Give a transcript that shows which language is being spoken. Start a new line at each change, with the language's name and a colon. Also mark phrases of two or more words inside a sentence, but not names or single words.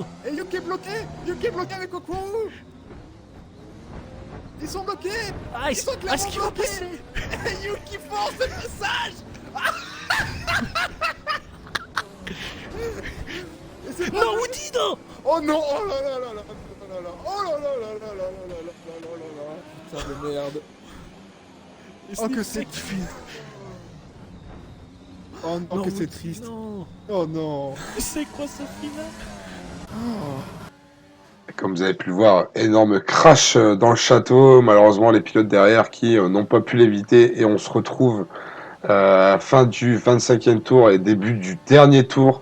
French: Et Yuki est bloqué! Yuki est bloqué avec Okwaro! Ils sont bloqués! Ah, Ils sont clairement est-ce qu'il va bloqués! passer? Et Yuki force le passage! Et c'est pas Non, vrai. Woody, non! Oh non! Oh là là là là là là là! Oh là là là là là là là là là là! Putain de merde! Oh que c'est triste! Oh non, que c'est Woody, triste! Non! Oh non! C'est quoi ce final? Comme vous avez pu le voir, énorme crash dans le château. Malheureusement, les pilotes derrière qui n'ont pas pu l'éviter. Et on se retrouve fin du 25e tour et début du dernier tour.